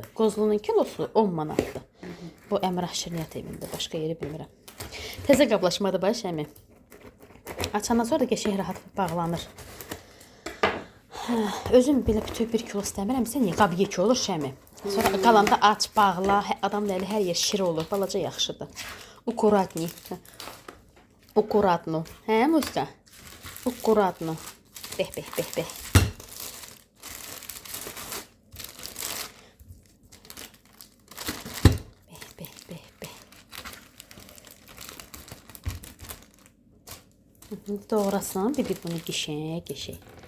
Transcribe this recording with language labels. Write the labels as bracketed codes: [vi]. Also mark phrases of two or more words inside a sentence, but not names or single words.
[az] Qozlunun kilosu 10 manatdır. Bu Əmrah Şirniyyat evində, başqa yeri bilmirəm. Təzə qablaşmadı baş əmi. Açandan sonra da qəşəng rahat bağlanır. Özüm belə bütöv 1 kilo istəmirəmsə, niyə qab yekə olur şəmi. Sonra qalanda aç, bağla, adamın əli hər yer şir olur, balaca yaxşıdır. [ru] Аккуратней. Аккуратно. Hə, Muska? Аккуратно. Beh, beh, beh, beh. Beh, beh, beh, beh. [az] Doğrasan, bir bunu qəşəng.